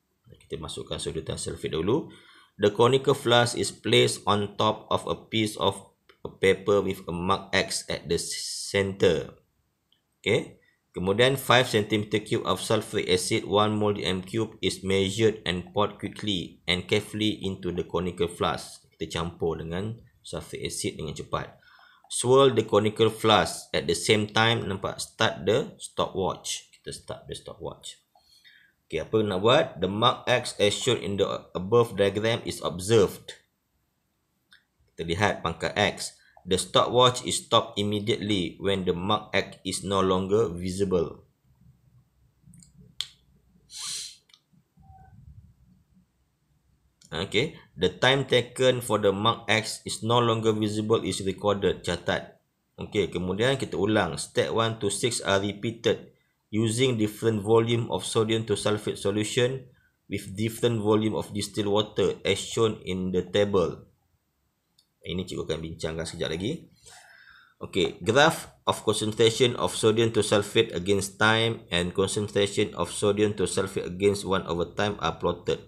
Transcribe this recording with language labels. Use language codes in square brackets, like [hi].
[ms] Kita masukkan sodium thiosulfate dahulu. [en] The conical flask is placed on top of a piece of paper with a mark X at the center. Okay. [ms] Kemudian [en] 5 cm3 of sulfuric acid 1 mol dm³ is measured and poured quickly and carefully into the conical flask. [ms] Kita campur dengan sulfuric acid dengan cepat. [en] Swirl the conical flask at the same time. [ms] Nampak? [en] Start the stopwatch. [ms] Kita [en] start the stopwatch. Okay, [ms] apa nak buat? [en] The mark X as shown in the above diagram is observed. [ms] Kita lihat pangkat X. [en] The stopwatch is stopped immediately when the mark X is no longer visible. Okay, the time taken for the mark X is no longer visible is recorded. [ms] Catat. [en] Okay, [ms] kemudian kita ulang. [en] Step 1 to 6 are repeated using different volume of sodium thiosulfate solution with different volume of distilled water as shown in the table. [ms] Ini cikgu akan bincangkan sekejap lagi. [en] Okay, graph of concentration of sodium thiosulfate against time and concentration of sodium thiosulfate against 1/time are plotted.